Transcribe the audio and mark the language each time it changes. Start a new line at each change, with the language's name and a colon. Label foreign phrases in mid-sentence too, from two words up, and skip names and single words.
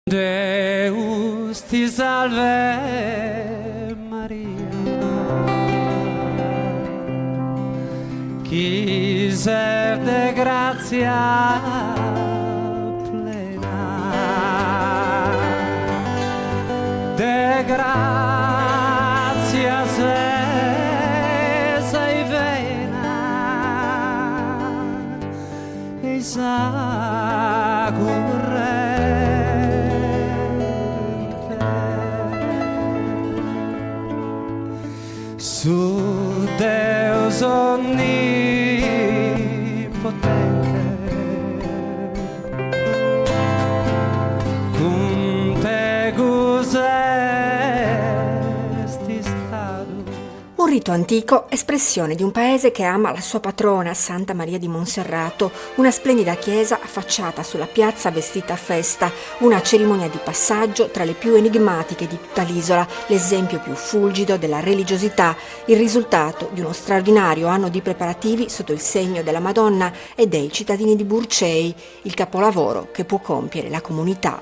Sardinian: Deus ti salve Maria, qui sei de grazia plena, de grazia sei vena, e su Deus onnipotente, cum tegus esti stato.
Italian: Un rito antico, espressione di un paese che ama la sua patrona, Santa Maria di Monserrato, una splendida chiesa affacciata sulla piazza vestita a festa, una cerimonia di passaggio tra le più enigmatiche di tutta l'isola, l'esempio più fulgido della religiosità, il risultato di uno straordinario anno di preparativi sotto il segno della Madonna e dei cittadini di Burcei, il capolavoro che può compiere la comunità.